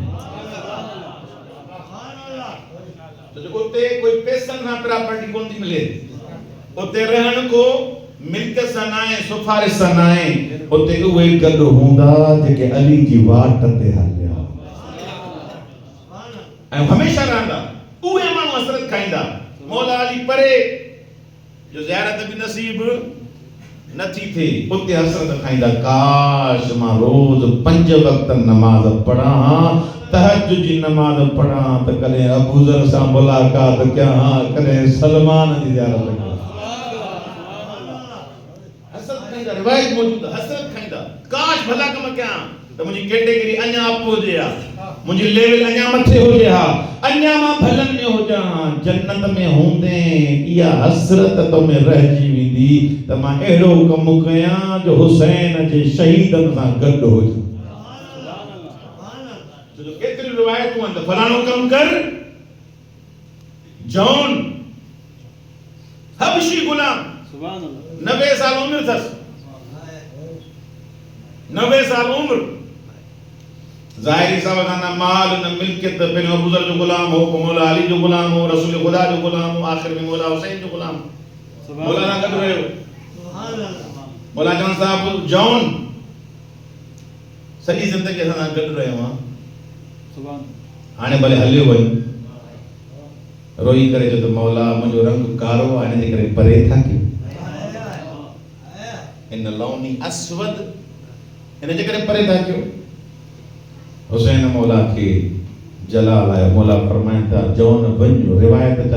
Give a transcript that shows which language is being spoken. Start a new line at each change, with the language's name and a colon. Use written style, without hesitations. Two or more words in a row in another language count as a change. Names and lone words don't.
Sindhi: उते कोई पैसनि सां प्रॉपर्टी कोन थी मिले उते रहण को मिल्कियत सां न आहे सिफारिश सां न आहे उते उहे गॾु हूंदा जेके अली जी वाट ते हलिया ऐं हमेशह रहंदा उहे माण्हू हसरत खाईंदा मौला अली परे जो ज़ियारत भी नसीब नथी थे उते हसरत खाईंदा काश मां रोज 5 वक्त नमाज पढ़ा तहज्जुद जी नमाज पढ़ा त कॾहिं अबू ज़र सां मुलाकात कयां कॾहिं सलमान जी ज़ियारत कयां हसरत खाईंदा रिवायत मौजूद हसरत खाईंदा काश भला कम कयां त मुंहिंजी कैटेगरी अञा अप हुजे हा मुंहिंजी लेवल अञा मथे हुजे हा अञा मां भलन में हुजां जन्नत में हूंदे इहा हसरत तो में रहिजी वेंदी त मां अहिड़ो कम कयां जो हुसैन जे शहीदन सां गॾु हुजे छो जो केतिरी रिवायतूं आहिनि त फलाणो कम कर जॉन हबशी गुलाम
Arabic: सुभान अल्लाह
Sindhi: 90 साल उम्र थस 90 साल उम्र ज़ाहिरी साहब का ना माल न मिल्कियत पहले अबू ज़र जो गुलाम हो मौला अली जो गुलाम हो रसूल खुदा जो गुलाम हो आखिर में मौला हुसैन जो गुलाम मौला ना गॾु रहियो
Arabic: सुभान अल्लाह
Sindhi: मौला जॉन साहब जॉन सॼी ज़िंदगी सां गॾु रहियो हां सुभान हाणे भले हलियो वई रोई करे जो त मौला मुंहिंजो रंग कारो आहे इन जे करे परे था कयो इन
Arabic: लौनी अस्वद
Sindhi: इन जे करे परे था कयो हुसैन मौला के जलाल आया मौला फरमाइंदा जौन वञो रिवायत जा